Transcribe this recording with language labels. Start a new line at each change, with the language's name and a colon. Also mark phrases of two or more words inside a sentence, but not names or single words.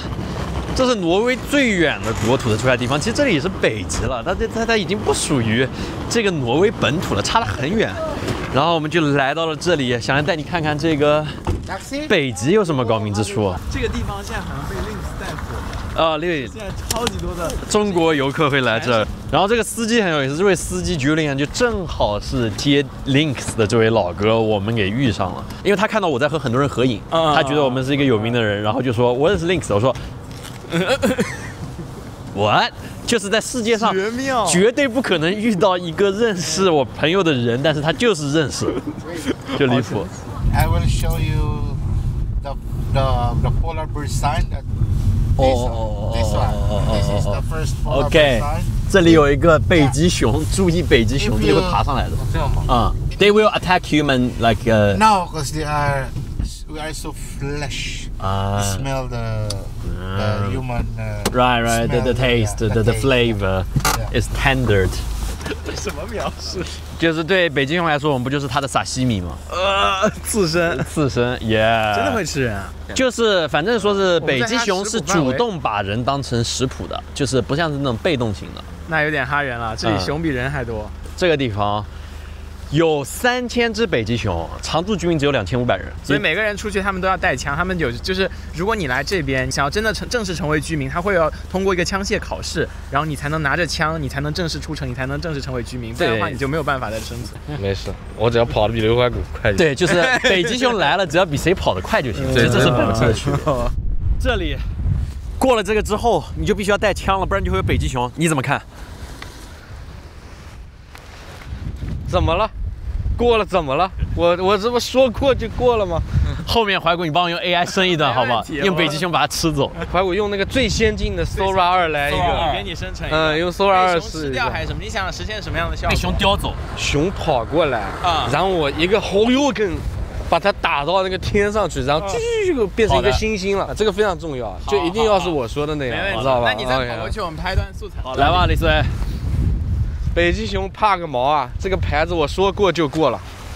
Chinese: 這是挪威最遠的國土的出來地方，其實這裡也是北極了，它已經不屬於這個挪威本土了，差得很遠。然後我們就來到了這裡，想來帶你看看這個北極有什麼高明之處。這個地方現在好像被 Lynx 帶火了。 Lynx 現在超級多的中國遊客會來這兒。然後這個司機很有意思，這位司機 Julian 就正好是接 Lynx 的這位老哥，我們給遇上了，因為他看到我在和很多人合影，他覺得我們是一個有名的人，然後就說我認識 Lynx，我說。What？就是在世界上絕對不可能遇到一個認識我朋友的人，但是他就是認識，就離譜。
English: I will show you the polar bear sign. This is the first polar bear sign.
Chinese: 這裡有一個北極熊，注意北極熊，這裡會爬上來的。這樣嗎
English: ？They will attack human like. No, because we are so flesh. You smell the human. Right. The taste, the flavor is tendered.
Chinese: 什麼描述？就是对北极熊來說，我們不就是它的沙西米嗎？刺身，真的會吃人啊？就是反正說是北極熊是主動把人當成食譜的，就是不像是那種被動型的。那有點哈人了，這裡熊比人還多。這個地方有3000隻北極熊，常住居民只有2500人，所以每個人出去他們都要帶槍。他們有就是如果你來這邊想要真的正式成為居民，他會要通過一個槍械考試，然後你才能拿着槍，你才能正式出城，你才能正式成為居民。不然的話你就沒有辦法再生存。沒事，我只要跑得比劉懷古快。對，就是北極熊來了，只要比誰跑得快就行。這是本質的區別。這裡過了這個之後，你就必須要帶槍了，不然就會有北極熊。你怎麼看？怎麼了？過了怎麼了？我这不說過就過了嗎？後面懷古，你幫我用 AI 生一段好不好？用北極熊把它吃走。懷古用那個最先進的 Sora 2來一個，給你生成一個。用 Sora 2 吃掉還是什麼？你想實現什麼樣的效果？被熊叼走，熊跑過來然後我一個後右跟把它打到那個天上去，然後就變成一個星星了。這個非常重要，就一定要是我說的那樣，知道吧？那你再跑過去，我們拍一段素材。來吧，李思維。北極熊怕個毛啊！這個牌子我說過就過了。